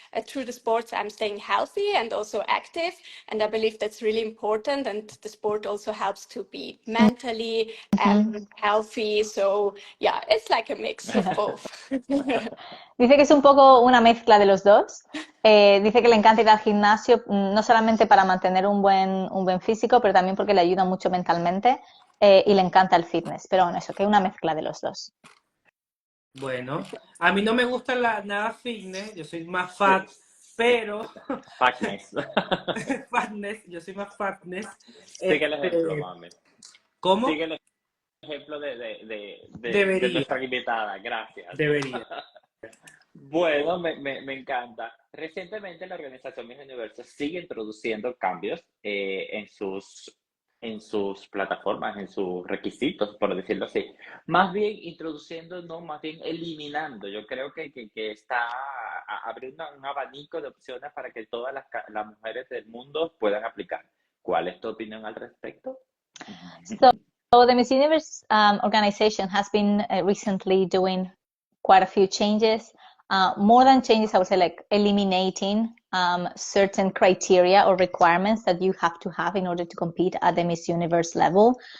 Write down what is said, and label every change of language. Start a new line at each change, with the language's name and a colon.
English: through the sports I'm staying healthy and also active, and I believe that's really important, and the sport also helps to be mentally healthy. So yeah, it's like a mix of both.
Spanish: Dice que es un poco una mezcla de los dos. Dice que le encanta ir al gimnasio, no solamente para mantener un buen físico, pero también porque le ayuda mucho mentalmente, y le encanta el fitness. Pero bueno, eso, que es una mezcla de los dos. Bueno, a mí no me gusta nada fitness, yo soy más fat, pero...
English: Fatness.
Spanish: Fatness, yo soy más fatness. Sigue el ejemplo, mami. ¿Cómo? Sigue el ejemplo de Debería. nuestra invitada. Gracias. Debería. Bueno, me encanta. Recientemente la organización Miss Universo sigue introduciendo cambios en sus plataformas, en sus requisitos, por decirlo así. Más bien introduciendo, no, más bien eliminando. Yo creo que está abriendo un abanico de opciones para que todas las mujeres del mundo puedan aplicar. ¿Cuál es tu opinión al respecto?
English: So the Miss Universe organization has been recently doing quite a few changes. More than changes, I would say, like eliminating certain criteria or requirements that you have to have in order to compete at the Miss Universe level.